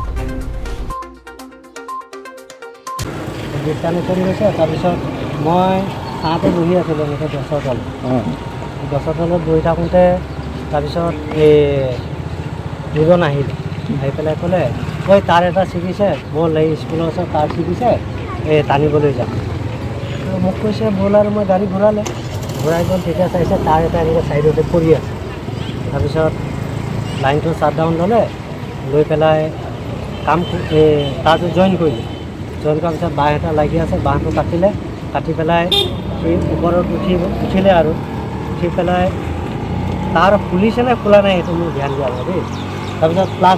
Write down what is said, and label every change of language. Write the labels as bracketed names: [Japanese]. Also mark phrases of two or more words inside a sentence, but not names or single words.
[Assamese] বিটানে কৰি গৈছে তাৰপিছত মই চাটে বহি আছিলো মেটে গছৰ তল বৈ থাকোঁতে তাৰপিছত এ দুজন আহিল আহি পেলাই ক'লে অই তাৰ এটা ছিগিছে বল এই স্কুল আছে তাৰ ছিগিছে এ টানি বোলোৱা যা মোক কৈছে বল আৰু মই গাড়ী ঘূৰালে ঘূৰাই গ'ল তেতিয়া চাইছে তাৰ এটা এনেকৈ চাইডতে পৰি আছে তাৰপিছত লাইনটো শ্বাটডাউন ল'লে লৈ পেলাই কাম তাৰটো জইন কৰিলে জইন কৰাৰ পিছত বাঁহ এটা লাগি আছে বাঁহটো কাটি পেলাই এই ওপৰত উঠিলে আৰু উঠি পেলাই তাৰ খুলিছে নে খোলা নাই সেইটো মোৰ ধ্যান দিয়া নাই দেই তাৰপিছত প্লাছ